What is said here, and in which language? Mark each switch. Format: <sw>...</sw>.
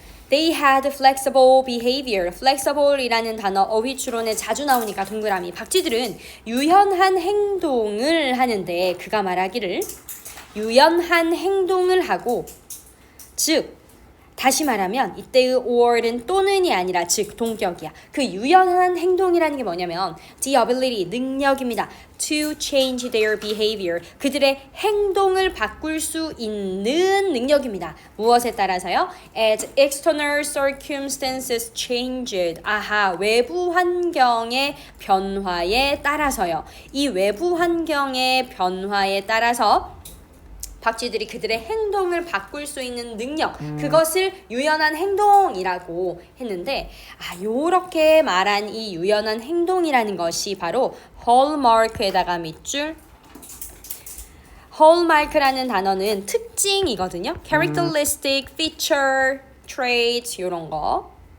<en>They had flexible behavior.</en> <ko>flexible이라는 단어 어휘 추론에 자주 나오니까 동그라미. 박쥐들은 유연한 행동을 하는데 그가 말하기를 유연한 행동을 하고 즉 다시 말하면 이때의 or는 또는이 아니라 즉 동격이야. 그 유연한 행동이라는 게 뭐냐면</ko> <en>the ability</en> <ko>능력입니다.</ko> <en>to change their behavior</en> <ko>그들의 행동을 바꿀 수 있는 능력입니다. 무엇에 따라서요?</ko> <en>As external circumstances changed.</en> <ko>아하 외부 환경의 변화에 따라서요. 이 외부 환경의 변화에 따라서 박쥐들이 그들의 행동을 바꿀 수 있는 능력 그것을 유연한 행동이라고 했는데 요렇게 말한 이 유연한 행동이라는 것이 바로 hallmark에다가 밑줄 hallmark라는 단어는 특징이거든요.</ko> <en>characteristic, feature, trait</en> <ko>요런 거.</ko>